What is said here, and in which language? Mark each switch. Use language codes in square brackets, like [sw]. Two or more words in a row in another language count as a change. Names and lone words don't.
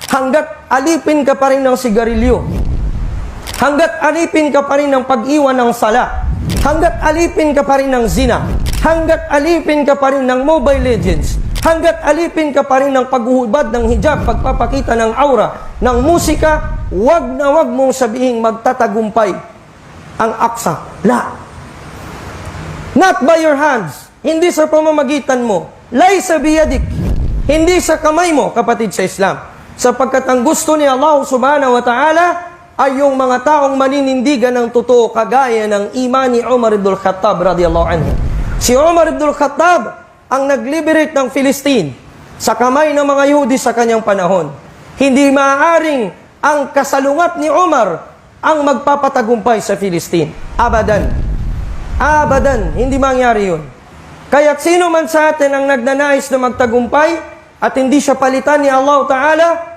[tl] hanggat alipin ka pa rin ng sigarilyo, hanggat alipin ka pa rin ng pag-iwan ng sala, hanggat alipin ka pa rin ng zina, hanggat alipin ka pa rin ng Mobile Legends, hanggat alipin ka pa rin ng paghuhubad ng hijab, pagpapakita ng aura, ng musika, wag na wag mong sabihing magtatagumpay ang aksa. [en] La. Not by your hands. [tl] Hindi sa pamamagitan mo. [ar] ليس بيدك. [tl] Hindi sa kamay mo, kapatid sa Islam. Sapagkat ang gusto ni Allah [ar] سبحانه وتعالى [tl] ay yung mga taong maninindigan ng totoo kagaya ng iman ni Umar ibn al-Khattab [ar] رضي الله عنه. [tl] Si Umar ibn al-Khattab ang nag-liberate ng Palestine sa kamay ng mga Yahudi sa kanyang panahon. Hindi maaaring ang kasalungat ni Umar ang magpapatagumpay sa Palestine. [ar] أبدا أبدا. [tl] Hindi mangyari yun. Kaya't sino man sa atin ang nagnanais na magtagumpay at hindi siya palitan ni Allah Ta'ala,